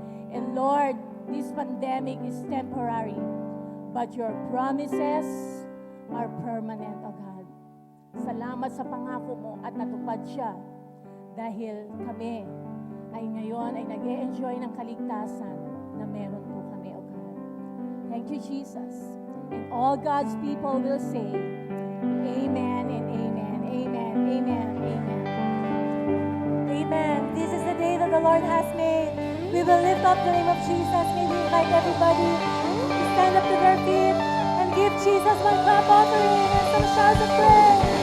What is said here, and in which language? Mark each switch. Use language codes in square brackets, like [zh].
[en] And Lord, this pandemic is temporary, but your promises are permanent, O God. [tl] Salamat sa pangako mo at natupad siya dahil kami ay ngayon ay nag-e-enjoy ng kaligtasan na meron po kami, O God. [en] Thank you, Jesus. And all God's people will say, Amen and Amen. Amen. Amen. Amen. Amen. This is the day that the Lord has made. We will lift up the name of Jesus. May we invite everybody to stand up to their feet and give Jesus one clap offering and some shouts of praise.